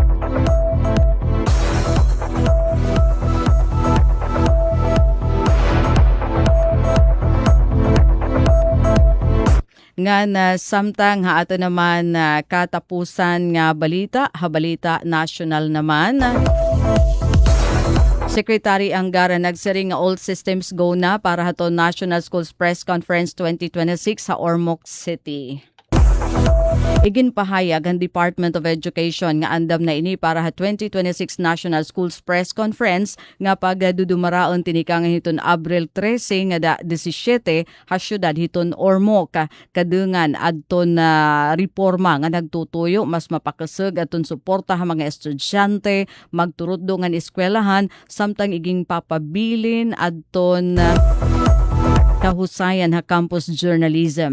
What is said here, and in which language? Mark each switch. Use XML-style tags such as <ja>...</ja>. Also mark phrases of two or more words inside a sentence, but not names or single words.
<war>Nga samtang ato naman katapusan nga balita, balita national naman. Secretary Angara nagsiring nga</war> <en>all systems go</en> <war>na para haton National Schools Press Conference 2026 sa Ormoc City. Iginpahayag ang Department of Education nga andam na ini para ha 2026 National Schools Press Conference nga pagdudumaraon tinikang hiton Abril 13 nga da 17 ha syudad hiton Ormoc kadungan adton reforma nga nagtutuyo mas mapakaseg aton suporta ha mga estudyante magturuddo ngan eskwelahan samtang iging papabilin adton kahusayan ha</war> <en>campus journalism.</en>